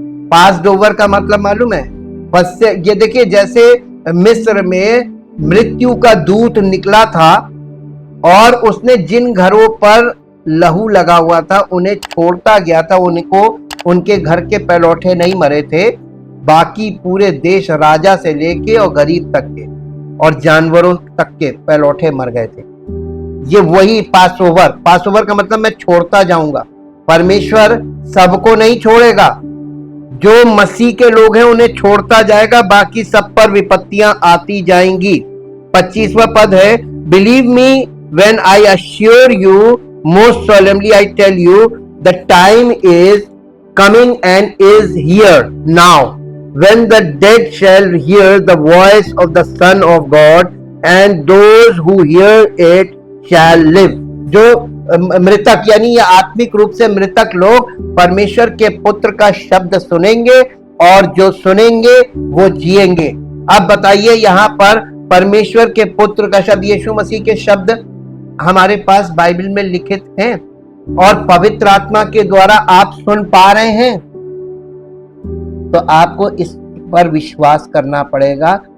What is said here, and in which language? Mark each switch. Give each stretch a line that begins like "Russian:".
Hindi: Passed over का मतलब मालूम है? ये देखिए, जैसे मिस्र में मृत्यु का दूत निकला था और उसने जिन घरों पर लहू लगा हुआ था उन्हें छोड़ता गया था, उनके घर के पहलौठे नहीं मरे थे, बाकी पूरे देश, राजा से लेके और गरीब तक के और जानवरों तक के पहलौठे मर गए थे। ये वही पास ओवर का मतलब मैं छोड़ता जाऊंगा। परमेश्वर सबको नहीं छोड़ेगा, जो मसीह के लोग हैं उन्हें छोड़ता जाएगा, बाकी सब पर विपत्तियां आती जाएंगी। 25वां पद है,
English: Believe me when I assure you most solemnly I tell you, the time is coming and is here now, when the dead shall hear the voice of the Son of God, and those who hear it shall live.
Hindi: जो मृतक यानी ये आत्मिक रूप से मृतक लोग परमेश्वर के पुत्र का शब्द सुनेंगे, और जो सुनेंगे वो जिएंगे। अब बताइए, यहाँ पर परमेश्वर के पुत्र का शब्द, यीशु मसीह के शब्द हमारे पास बाइबल में लिखित हैं, और पवित्र आत्मा के द्वारा आप सुन पा रहे हैं, तो आपको इस पर विश्वास करना पड़ेगा।